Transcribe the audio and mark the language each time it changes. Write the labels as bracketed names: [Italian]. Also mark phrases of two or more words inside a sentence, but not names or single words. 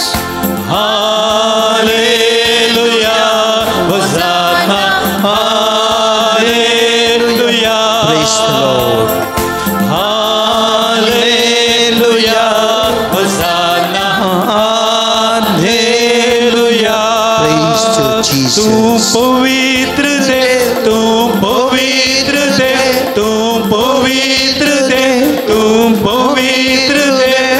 [Konkani] हालेलुया होसाना हालेलुया [English] Praise the Lord [Konkani] हालेलुया होसाना हालेलुया [English] Praise to Jesus [Konkani] तू पवित्र देव तू पवित्र देव तू पवित्र देव तू पवित्र देव